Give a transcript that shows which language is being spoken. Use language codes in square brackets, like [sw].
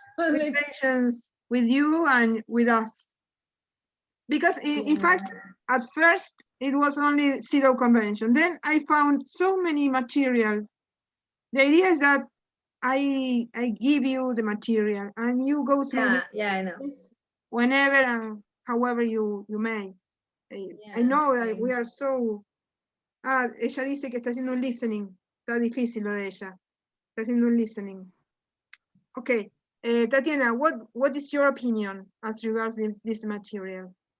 [en] Patience with you and with us. Because in fact, at first it was only Cedaw Convention. Then I found so many material. The idea is that I give you the material and you go through I know. Whenever and however you may. I know that we are so. [es] Ella dice que está haciendo un listening. Está difícil lo de ella. Está haciendo un listening. [en] Okay, Tatiana, what is your opinion as regards this material?